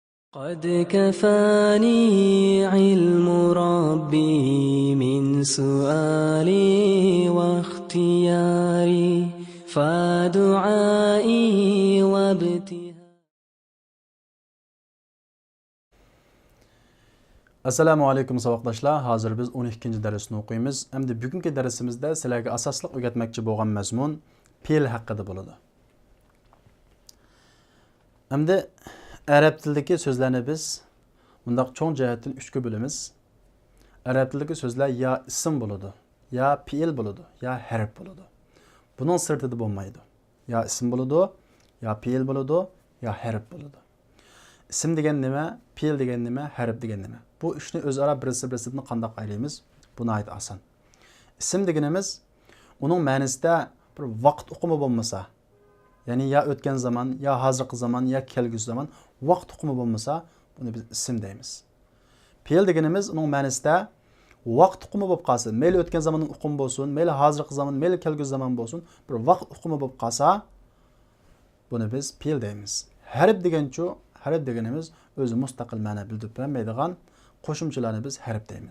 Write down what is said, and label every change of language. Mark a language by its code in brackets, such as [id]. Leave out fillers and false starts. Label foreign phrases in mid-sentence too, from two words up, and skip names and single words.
[ar] قد كفاني علم ربي من سؤالي واختياري فدعائي وابتهالي. السلام عليكم [uz] saboqdoshlar. Hozir biz 12-darsni o'qiymiz. Endi bugungi darsimizda sizlarga asosli o'rgatmoqchi bo'lgan mazmun fe'l haqida bo'ladi. Endi arab tilidagi so'zlarni biz bundaq cho'ng jihatdan 3 ga bo'lamiz. Arab tilidagi so'zlar ya ism bo'ladi, ya fe'l bo'ladi, ya harf bo'ladi. Buning sirtida bo'lmaydi. Ya ism bo'ladi, ya fe'l bo'ladi, ya harf bo'ladi. İsim degan nima, fe'l degan nima, harf degan nima? Bu ishni o'zaro birisi-birini qanday aylaymiz? Bu nihoyat oson. İsim deganimiz uning ma'nosida bir vaqt uqumi bo'lmasa, ya'ni ya o'tgan zaman, ya hozirgi zaman, ya kelgusi zaman vaqt uqumi bo'lmasa, buni biz ism deymiz. Fe'l deganimiz uning ma'nosida vaqt uqumi bo'lib qolsa, mayli o'tgan zamonning uqumi bo'lsin, mayli hozirgi zaman, mayli kelgusi zaman bo'lsin, bir vaqt uqumi bo'lib qolsa, buni biz fe'l deymiz. Harf deganchu harf deganimiz o'zi mustaqil ma'no bildirib bermaydigan qo'shimchalarni biz harf deymiz.